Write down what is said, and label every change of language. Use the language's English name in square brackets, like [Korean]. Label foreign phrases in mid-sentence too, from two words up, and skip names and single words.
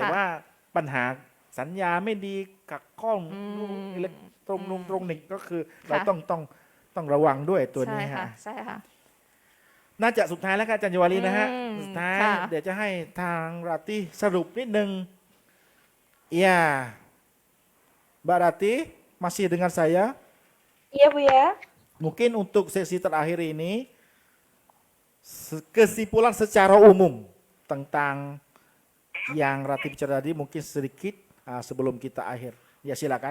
[Thai] ค่ะ ว่าปัญหาสัญญาไม่ดีกับข้อง อืม อิเล็กตรงตรงนี้ก็คือ ค่ะ เราต้องระวังด้วยตัวนี้ ใช่ค่ะ ฮะ ใช่ค่ะ น่าจะสุดท้ายแล้วครับอาจารย์ยวารีนะฮะ อืม สุดท้าย ค่ะ เดี๋ยวจะให้ทางราตรีสรุปนิดนึง [Indonesian] ya Mbak Rati masih dengan saya Iya Bu ya. mungkin untuk sesi terakhir ini kesimpulan secara umum tentang yang Rati bicara tadi mungkin sedikit sebelum kita akhir ya silakan.